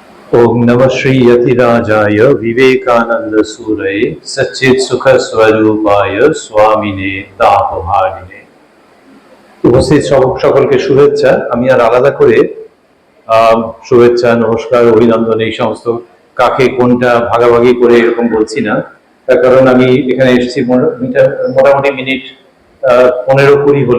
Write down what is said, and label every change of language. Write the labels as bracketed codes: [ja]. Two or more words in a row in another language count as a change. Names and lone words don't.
[sa] ओम नमः श्री यतिराजाय विवेकानंद सूरये सच्चित सुख स्वरूपाय स्वामिने तापहारिणे। [bn] উপস্থিত সকলকে শুভেচ্ছা। আমি আর আলাদা করে শুভেচ্ছা, নমস্কার, অভিনন্দন এই সমস্ত কাকে কোনটা ভাগাভাগি করে এরকম বলছি না। তার কারণ আমি এখানে এসেছি মোটামুটি মিনিট 15-20 হলো।